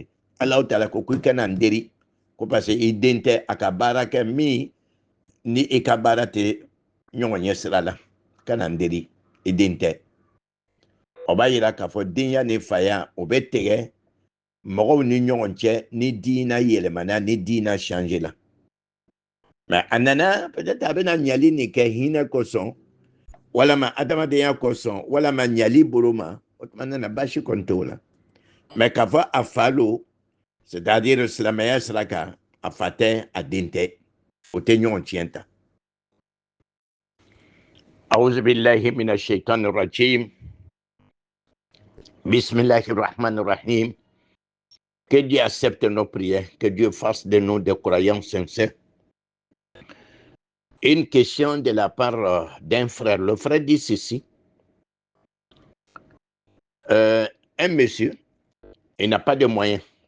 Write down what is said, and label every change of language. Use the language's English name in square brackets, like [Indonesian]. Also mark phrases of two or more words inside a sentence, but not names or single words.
[Bambara] Alahu Taala ko i kana n deri ko parce que i den tɛ a ka baara kɛ min ni i ka baara tɛ ɲɔgɔn ɲɛ sira la kana n deri i den tɛ. O b'a yira k'a fɔ denya ni faya o bɛ tigɛ mɔgɔw ni ɲɔgɔn cɛ ni diina yɛlɛmana ni diina changé la. Mais a nana peut-être a bɛna ɲali nin kɛ hinɛ kosɔn walama adamadenya kosɔn walama ɲali bolo ma o tuma nana basi kɔni t'o la. Mais k'a fɔ a fa lo c'est-à-dire silamɛya sira kan a fa tɛ a den tɛ o tɛ ɲɔgɔn tiɲɛ ta. [Arabic] أعوذ بالله من الشيطان الرجيم. بسم الله الرحمن الرحيم. [French] Que Dieu accepte nos prières, que Dieu fasse de nous des croyants sincères. Une question de la part d'un frère. Le frère dit ceci. Un monsieur, il n'a pas de moyens.